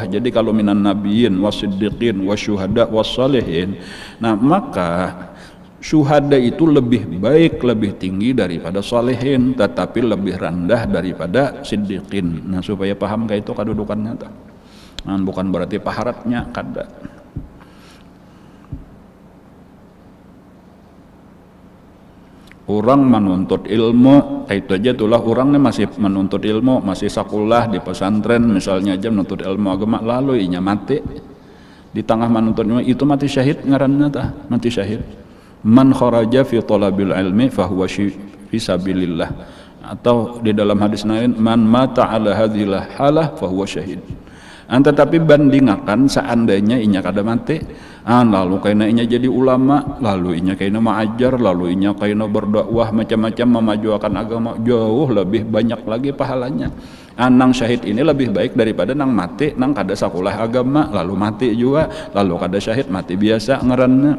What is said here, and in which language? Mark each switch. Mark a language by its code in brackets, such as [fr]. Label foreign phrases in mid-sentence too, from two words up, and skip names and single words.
[id] Jadi kalau [ar] من النبيين والصديقين والشهداء والصالحين, [id] nah maka syuhada itu lebih baik, lebih tinggi daripada salihin, tetapi lebih rendah daripada siddiqin. Nah supaya paham kayak itu kedudukannya tuh. Nah, bukan berarti paharatnya kada. Orang menuntut ilmu, itu aja itulah orangnya masih menuntut ilmu, masih sekolah di pesantren misalnya aja menuntut ilmu agama, lalu inya mati di tengah menuntut ilmu, itu mati syahid ngaranna tah, mati syahid. [ar] من خرج في طلب العلم فهو في سبيل الله, [id] atau di dalam hadis lain [ar] من مات على هذه الحال فهو شهيد. [id] Tetapi bandingakan seandainya inya kada mati, lalu kaina inya jadi ulama, lalu inya kaina mengajar, lalu inya kaina berdakwah macam-macam memajukan agama, jauh lebih banyak lagi pahalanya. Nang syahid ini lebih baik daripada nang mati, nang kada sekolah agama lalu mati juga, lalu kada syahid mati biasa ngaranna.